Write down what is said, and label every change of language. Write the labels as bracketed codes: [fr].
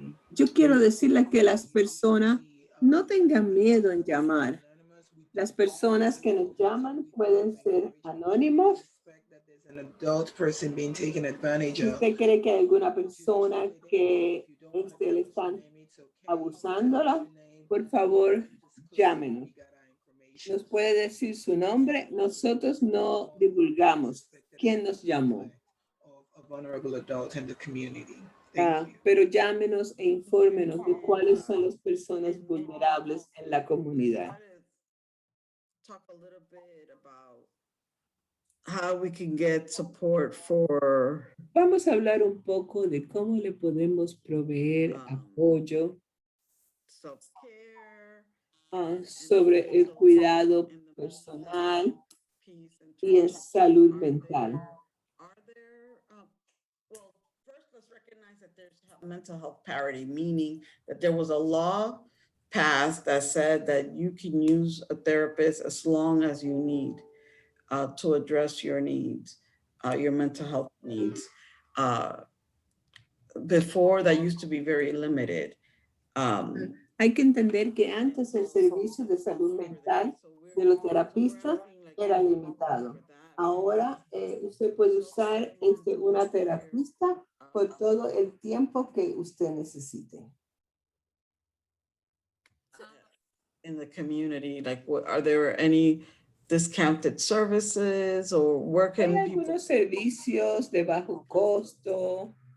[es] Yo quiero decirle que las personas no tengan miedo en llamar. Las personas que nos llaman pueden ser anónimos. [en] An adult person being taken advantage [es] Si [en] of. [es] usted cree que hay alguna persona que le están abusándola, por favor, llámenos. Nos puede decir su nombre. Nosotros no divulgamos quién nos llamó. [en] A vulnerable adult in the community. [es] Pero llámenos e infórmenos de cuáles son las personas vulnerables en la comunidad. [en] Talk a little bit about how we can get support for [es] Vamos a hablar un poco de cómo le podemos proveer apoyo [en] self-care, [es] sobre el cuidado personal y en salud mental. [en] Are there, well, first let's recognize that there's mental health parity, meaning that there was a law passed that said that you can use a therapist as long as you need to address your needs, your mental health needs. Before, that used to be very limited. [es] Hay que entender que antes el servicio de salud mental de los terapistas era limitado. Ahora usted puede usar una terapista por todo el tiempo que usted necesite. [en] In the community, like, are there any discounted services, or where [es] Hay [en] can people? [es] algunos servicios de bajo costo